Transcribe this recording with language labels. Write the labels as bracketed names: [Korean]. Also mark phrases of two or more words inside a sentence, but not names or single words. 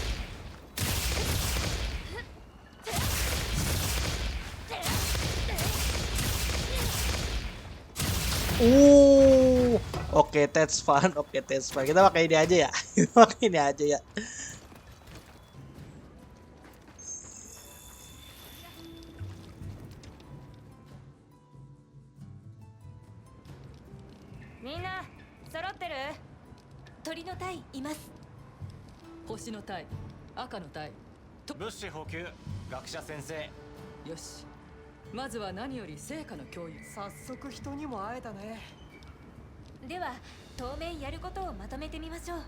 [English] Oke, that's fun. [Indonesian] Kita pakai ini aja ya. Kita pakai ini aja ya. [Japanese] Mina, 揃ってる？鳥の隊います。星の隊、赤の隊。物資補給、学者先生。よし。まずは何より成果の共有。早速人にも会えたね。では当面やることをまとめてみましょう。